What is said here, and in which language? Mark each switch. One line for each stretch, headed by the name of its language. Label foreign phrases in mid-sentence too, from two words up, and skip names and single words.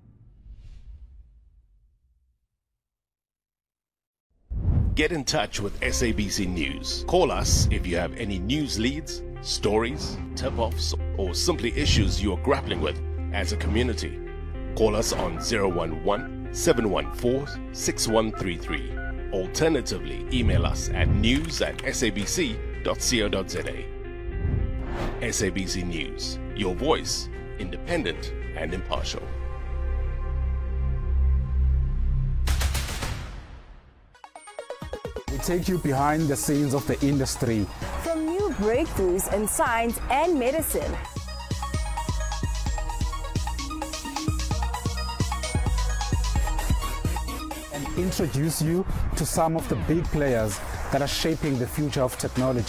English: Get in touch with SABC News. Call us if you have any news leads, stories, tip-offs, or simply issues you are grappling with as a community. Call us on 011-714-6133. Alternatively, email us at news@sabc.co.za. SABC News, your voice, independent and impartial. We take you behind the scenes of the industry. From new breakthroughs in science and medicine, and introduce you to some of the big players that are shaping the future of technology.